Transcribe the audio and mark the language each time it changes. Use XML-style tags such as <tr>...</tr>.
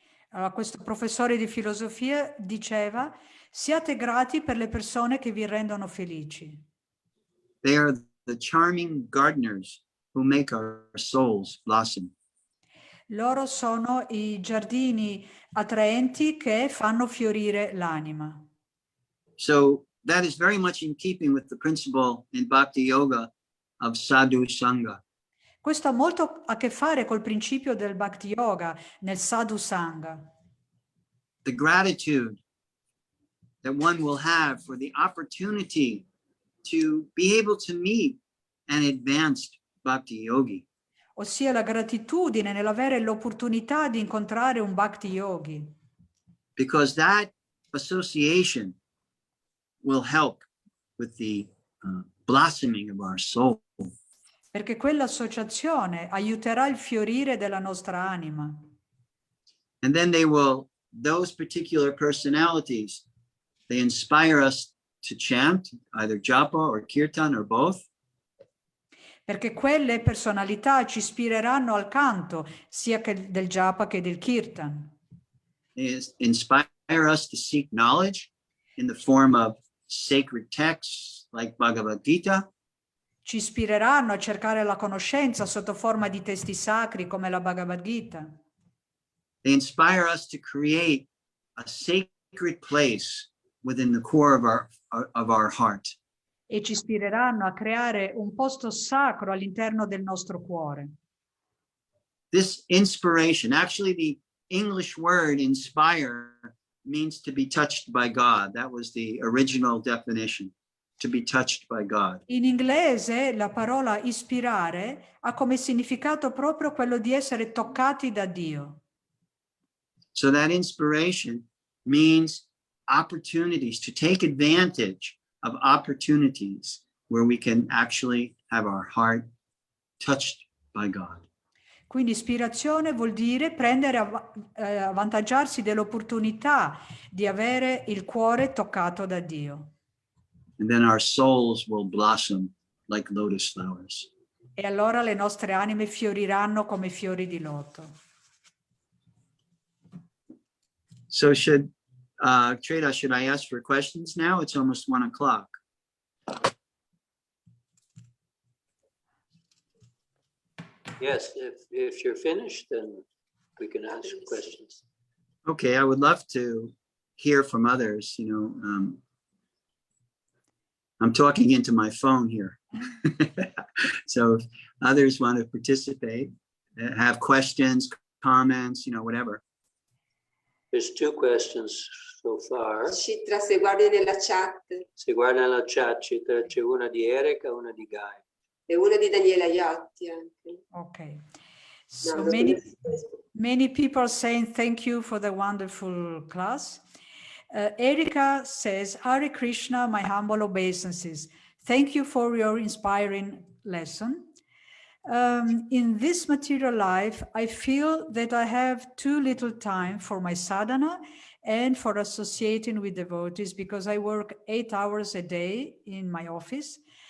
<it>Allora, questo professore di filosofia diceva, siate grati per le persone che vi rendono felici.</it> <en>They are the charming gardeners who make our souls blossom.</en> <it>Loro sono i giardini attraenti che fanno fiorire l'anima.</it> <en>So that is very much in keeping with the principle in Bhakti Yoga of sadhu sangha.</en> <it>Questo ha molto a che fare col principio del Bhakti Yoga nel Sadhu Sangha.</it> <en>The gratitude that one will have for the opportunity to be able to meet an advanced Bhakti Yogi.</en> <it>Ossia la gratitudine nell'avere l'opportunità di incontrare un Bhakti Yogi.</it> <en>Because that association will help with the blossoming of our soul.</en> <it>Perché quell'associazione aiuterà il fiorire della nostra anima.</it> <en>And then those particular personalities, they inspire us to chant either japa or kirtan or both.</en> <it>Perché quelle personalità ci ispireranno al canto, sia che del japa che del kirtan.</it> <en>They inspire us to seek knowledge in the form of sacred texts like Bhagavad Gita.</en> <it>Ci ispireranno a cercare la conoscenza sotto forma di testi sacri come la Bhagavad Gita.</it> <en>They inspire us to create a sacred place within the core of our heart. E ci ispireranno a creare un posto sacro all'interno del nostro cuore. This inspiration, actually the English word inspire means to be touched by God. That was the original definition, to be touched by God.</en> <it>In inglese la parola ispirare ha come significato proprio quello di essere toccati da Dio.</it> <en>So that inspiration means opportunities, to take advantage of opportunities where we can actually have our heart touched by God.</en> <it>Quindi ispirazione vuol dire prendere avvantaggiarsi dell'opportunità di avere il cuore toccato da Dio.</it> <en>And then our souls will blossom like lotus flowers.</en> <it>E allora le nostre anime fioriranno come fiori di loto.</it> <en>So Treda, should I ask for questions now? It's almost 1 o'clock. Yes, if you're finished, then we can ask questions. Okay, I would love to hear from others, I'm talking into my phone here. So if others want to participate, have questions, comments, whatever. There's 2 questions so far.</en> <it>Citra, se guardi nella chat, Se guarda nella chat c'è una di Erika e una di Guy. e una di Daniela Iatti anche.</it> <en>Okay. No, So</en> <it>non</it> <en>many, so se- many people saying thank you for the wonderful class. Erika says, Hare Krishna, my humble obeisances. Thank you for your inspiring lesson. In this material life, I feel that I have too little time for my sadhana and for associating with devotees because I work 8 hours a day in my office.</en>